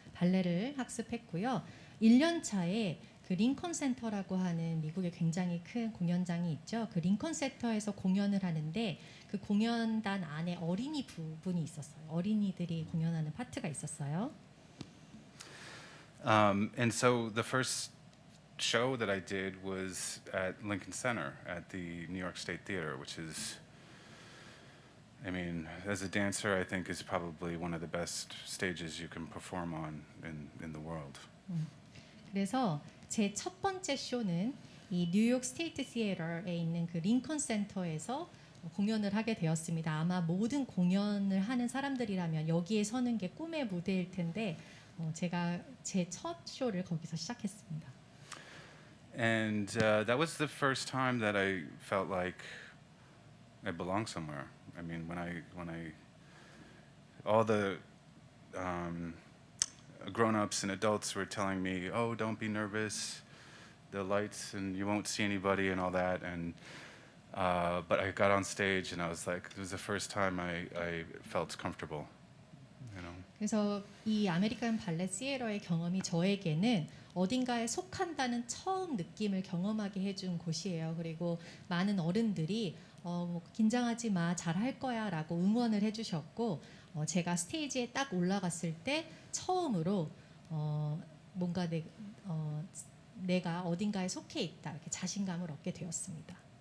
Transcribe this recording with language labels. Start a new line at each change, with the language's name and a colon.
Korean: 발레를 학습했고요. 1년 차에 그 링컨 센터라고 하는 미국의 굉장히 큰 공연장이 있죠. 그 링컨 센터에서 공연을 하는데 그 공연단 안에 어린이 부분이 있었어요. 어린이들이 공연하는 파트가 있었어요.
English: And so the first show that I did was at Lincoln Center at the New York State Theater, which is, I mean, as a dancer, I think is probably one of the best stages you can perform on in the world.
Korean: 그래서 제 첫 번째 쇼는 이 뉴욕 스테이트 시애터에 있는 그 링컨 센터에서 공연을 하게 되었습니다. 아마 모든 공연을 하는 사람들이라면 여기에 서는 게 꿈의 무대일 텐데 제가 제 첫 쇼를 거기서 시작했습니다.
English: And that was the first time that I felt like I belonged somewhere. I mean, when I all the grown-ups and adults were telling me, "Oh, don't be nervous. The lights and you won't see anybody and all that." And but I got on stage and I was like, it was the first time I felt comfortable. You know.
Korean: 그래서 이 아메리칸 발레 시애터의 경험이 저에게는 어딘가에 속한다는 처음 느낌을 경험하게 해준 곳이에요. 그리고 많은 어른들이 뭐 긴장하지 마, 잘할 거야라고 응원을 해주셨고 제가 스테이지에 딱 올라갔을 때 처음으로 뭔가 내가 어딘가에 속해 있다 이렇게 자신감을 얻게 되었습니다.